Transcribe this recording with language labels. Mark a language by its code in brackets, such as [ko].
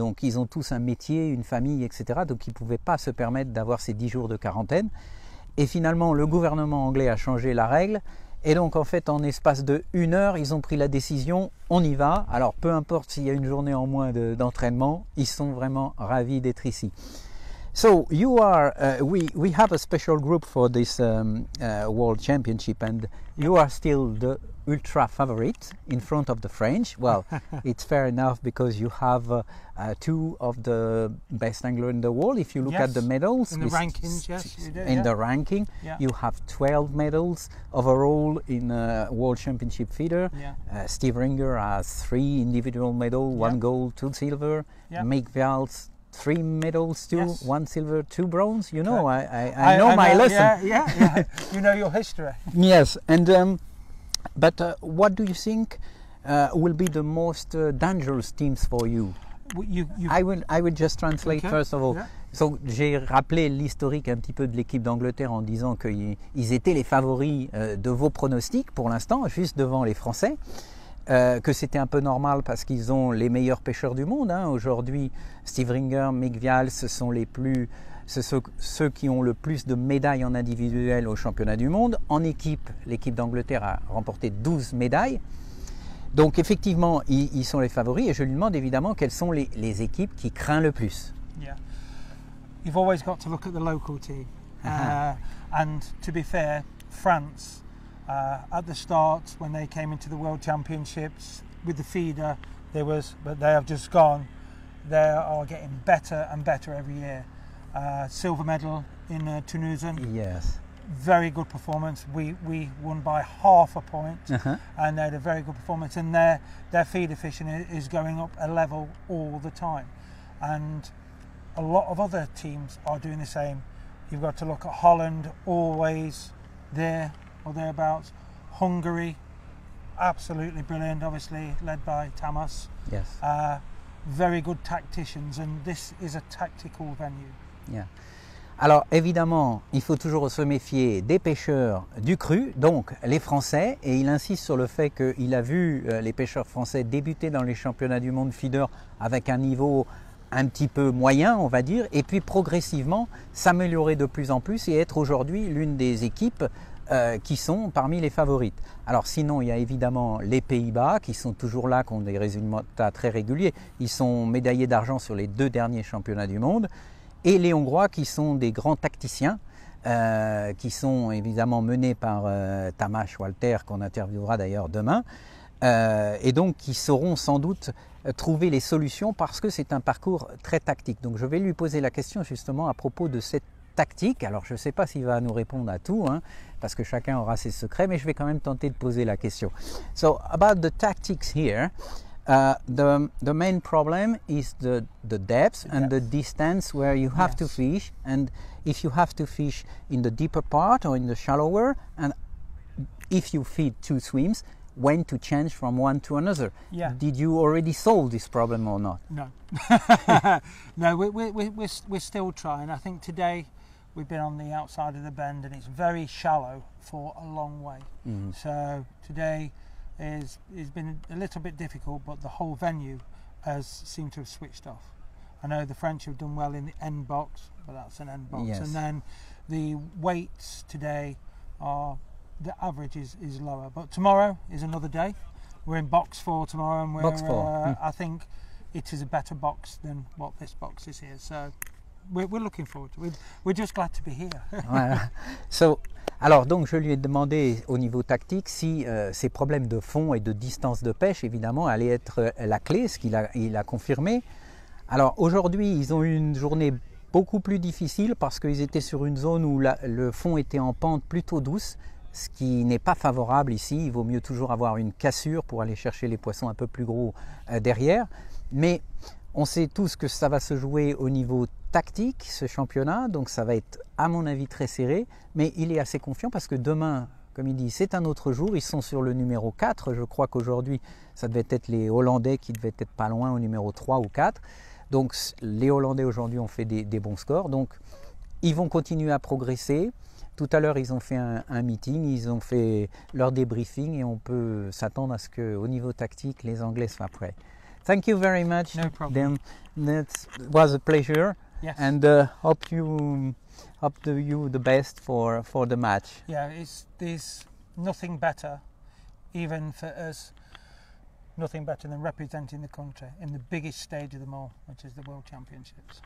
[fr] Donc, ils ont tous un métier, une famille, etc. Donc, ils ne pouvaient pas se permettre d'avoir ces 10 jours de quarantaine. Et finalement, le gouvernement anglais a changé la règle. Et donc, en fait, en espace de 1 heure, ils ont pris la décision, on y va. Alors, peu importe s'il y a une journée en moins d'entraînement, ils sont vraiment ravis d'être ici. [en] So, you are, we have a special group for this World Championship, and you are still the ultra favorite in front of the French. Well, it's fair enough because you have 2 of the best anglers in the world. If you look at the medals, in the rankings, yes, you do. In the ranking, you have 12 medals overall in World Championship feeder. Steve Ringer has 3 individual medals, 1 gold, 2 silver. Mick Vials, 3 medals, 1 silver, 2 bronze. You know, I know my lesson. Yeah. You know your history. Yes, and but what do you think will be the most dangerous teams for you? I will just translate first of all. Yeah. [fr] So, j'ai rappelé l'historique un petit peu de l'équipe d'Angleterre en disant qu'ils étaient les favoris de vos pronostics pour l'instant, juste devant les Français. Que c'était un peu normal parce qu'ils ont les meilleurs pêcheurs du monde. Hein. Aujourd'hui, Steve Ringer, Mick Vials, ce sont ceux qui ont le plus de médailles en individuel au championnat du monde. En équipe, l'équipe d'Angleterre a remporté 12 médailles. Donc effectivement, ils sont les favoris et je lui demande évidemment quelles sont les équipes qui craignent le plus. [en] Yeah. You've always got to look at the local team. And to be fair, France, at the start when they came into the World Championships with the feeder, but they have just gone. They are getting better and better every year. Silver medal in Tunisia. Yes. Very good performance. We won by half a point, and they had a very good performance. And their feeder fishing is going up a level all the time. And a lot of other teams are doing the same. You've got to look at Holland, always there or thereabouts. Hungary, absolutely brilliant, obviously led by Tamas. Yes. Very good tacticians, and this is a tactical venue. Yeah. [fr] Alors évidemment, il faut toujours se méfier des pêcheurs du cru, donc les Français, et il insiste sur le fait qu'il a vu les pêcheurs français débuter dans les championnats du monde feeder avec un niveau un petit peu moyen, on va dire, et puis progressivement s'améliorer de plus en plus et être aujourd'hui l'une des équipes qui sont parmi les favorites. Alors sinon, il y a évidemment les Pays-Bas qui sont toujours là, qui ont des résultats très réguliers. Ils sont médaillés d'argent sur les 2 derniers championnats du monde. Et les Hongrois qui sont des grands tacticiens, qui sont évidemment menés par Tamás Walter, qu'on interviewera d'ailleurs demain, et donc qui sauront sans doute trouver les solutions parce que c'est un parcours très tactique. Donc je vais lui poser la question justement à propos de cette tactique. Alors je ne sais pas s'il va nous répondre à tout, hein, parce que chacun aura ses secrets, mais je vais quand même tenter de poser la question. [en] So about the tactics here. The main problem is the depth and the distance where you have to fish, and if you have to fish in the deeper part or in the shallower, and if you feed 2 swims, when to change from one to another. Yeah. Did you already solve this problem or not? No. No, we're still trying. I think today we've been on the outside of the bend and it's very shallow for a long way. Mm-hmm. So today has been a little bit difficult, but the whole venue has seemed to have switched off. I know the French have done well in the end box, but that's an end box. Yes. And then the weights today are, the average is lower. But tomorrow is another day. We're in box 4 tomorrow, and Box 4. I think it is a better box than what this box is here. So we're looking forward to it. We're just glad to be here. Voilà. [fr] Alors donc je lui ai demandé au niveau tactique si ces problèmes de fond et de distance de pêche évidemment allaient être la clé, ce qu'il a confirmé. Alors aujourd'hui ils ont eu une journée beaucoup plus difficile parce qu'ils étaient sur une zone où le fond était en pente plutôt douce, ce qui n'est pas favorable ici. Il vaut mieux toujours avoir une cassure pour aller chercher les poissons un peu plus gros derrière. Mais on sait tous que ça va se jouer au niveau tactique, ce championnat, donc ça va être à mon avis très serré, mais il est assez confiant parce que demain, comme il dit, c'est un autre jour, ils sont sur le numéro 4, je crois qu'aujourd'hui ça devait être les Hollandais qui devaient être pas loin au numéro 3 ou 4, donc les Hollandais aujourd'hui ont fait des bons scores, donc ils vont continuer à progresser. Tout à l'heure ils ont fait un meeting, ils ont fait leur débriefing et on peut s'attendre à ce qu'au niveau tactique les Anglais soient prêts. [en] Thank you very much. No problem. That was a pleasure. Yes. And hope you the best for the match. Yeah, there's nothing better, even for us, nothing better than representing the country in the biggest stage of them all, which is the World Championships.